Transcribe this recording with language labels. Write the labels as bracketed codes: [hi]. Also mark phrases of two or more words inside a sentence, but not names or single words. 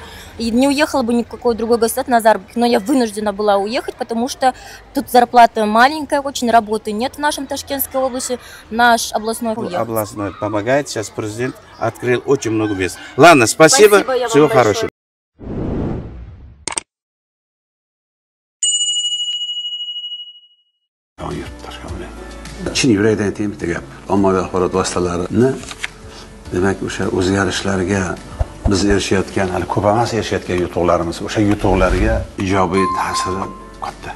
[ru] И не уехала бы ни в какое другое государство на заработки. Но я вынуждена была уехать, потому что тут зарплата маленькая, очень работы нет в нашем Ташкентской области. Наш областной уехал. Областной помогает. Сейчас президент открыл очень много мест. Ладно, спасибо. Всего хорошего. [uz] Chin yurakdan aytaymi bitta gap. Ommaviy axborot vositalarini demak o'sha o'zgarishlarga biz erishayotgan, hali ko'p emas erishayotgan yutuqlarimiz, o'sha yutuqlarga ijobiy ta'siri katta.